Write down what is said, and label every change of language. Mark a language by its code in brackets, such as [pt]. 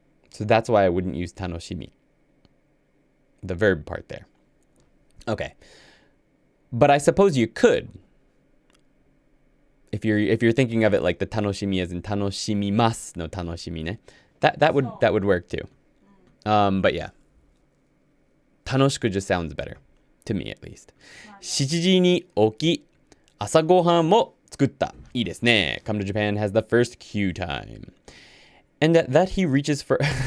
[en] So that's why I wouldn't use 楽しみ, the verb part there. Okay. But I suppose you could. If you're thinking of it like the 楽しみ as in 楽しみます no 楽しみね. That would work too. But yeah. 楽しく just sounds better. To me at least. [ja] 7時に起き、朝ごはんも作った。いいですね. [en] Come to Japan has the first cue time. And that he reaches for...